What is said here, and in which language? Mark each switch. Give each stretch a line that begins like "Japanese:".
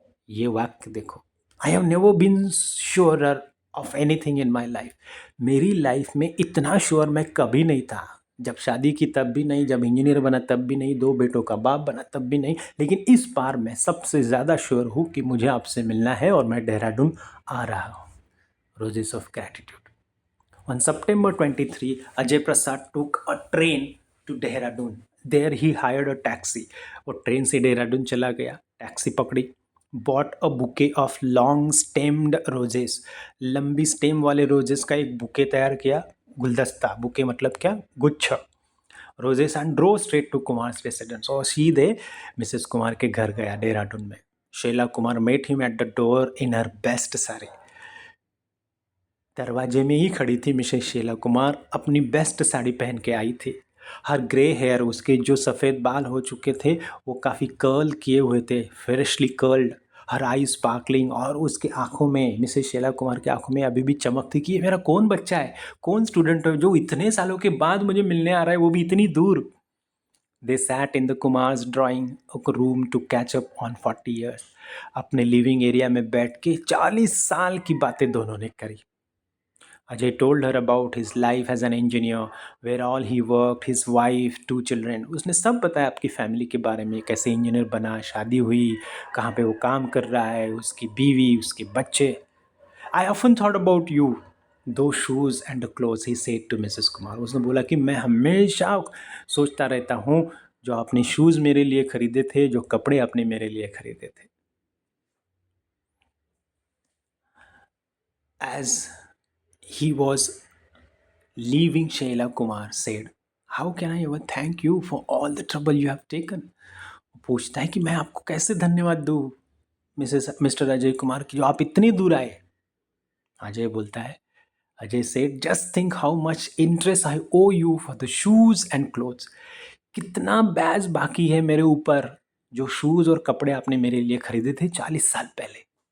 Hindi: ये वाक्य देखो,
English: I have never been sure of anything in my life.
Hindi: मेरी लाइफ में इतना श्योर मैं कभी नहीं था। जब शादी की तब भी नहीं, जब इंजीनियर बना तब भी नहीं, 2 बेटों का बाप बना तब भी नहीं, लेकिन इस बार मैं सबसे ज़्यादा श्योर हूँ कि मुझे आपसे मिलना है और मैं देहरादून आ रहा हूँ।
English: Roses of gratitude. On September 23, Ajay Prasad took a train to Dehradun. There he hired a taxi.
Hindi: वो ट्रेन से देहरादून चला गया, टैक्सी पकड़ी।
English: Bought a bouquet of long stemmed roses.
Hindi: लंबी स्टेम वाले रोजेस का एक बुके तैयार किया, गुलदस्ता, बुके मतलब क्या, गुच्छ।
English: roses and drove straight to Kumar residence,
Hindi: और सीधे मिसेस कुमार के घर गया देहरादून में। Shaila Kumar
English: Met him at the door in her best sari.
Hindi: दरवाजे में ही खड़ी थी मिसेस शैला कुमार, अपनी बेस्ट साड़ी पहन के आई थी।
English: her grey hair,
Hindi: उसके जो सफ़ेद बाल हो चुके थे वो काफ़ी कर्ल किए हुए थे,
English: Freshly curled. Her eye sparkling,
Hindi: और उसके आंखों में, मिसेस शैला कुमार की आंखों में अभी भी चमक थी कि ये मेरा कौन बच्चा है, कौन स्टूडेंट है जो इतने सालों के बाद मुझे मिलने आ रहा है, वो भी इतनी दूर।
English: They sat in the Kumars drawing room to catch up on 40 years.
Hindi: अपने लिविंग एरिया में बैठ के 40 साल की बातें दोनों ने करी।
English: Ajay told her about his life as an engineer, where all he worked, his wife, 2 children.
Hindi: उसने सब बताया आपकी फैमिली के बारे में, कैसे इंजीनियर बना, शादी हुई, कहाँ पे वो काम कर रहा है, उसकी बीवी, उसके बच्चे।
English: I often thought about you, those shoes and the clothes, he said to Mrs. Kumar.
Hindi: उसने बोला कि मैं हमेशा सोचता रहता हूँ जो आपने शूज़ मेरे लिए खरीदे थे, जो कपड़े आपने मेरे लिए खरीदे थे।
English: As he was leaving, Shaila Kumar said, "How can I ever thank you for all the trouble you have taken?"
Hindi: पूछता है कि मैं आपको कैसे धन्यवाद दूँ मिस्टर अजय कुमार की, जो आप इतनी दूर आए। अजय बोलता है,
English: Ajay said, just think how much interest I owe you for the shoes and clothes.
Hindi: कितना बैज बाकी है मेरे ऊपर, जो शूज़ और कपड़े आपने मेरे लिए खरीदे थे 40 साल पहले।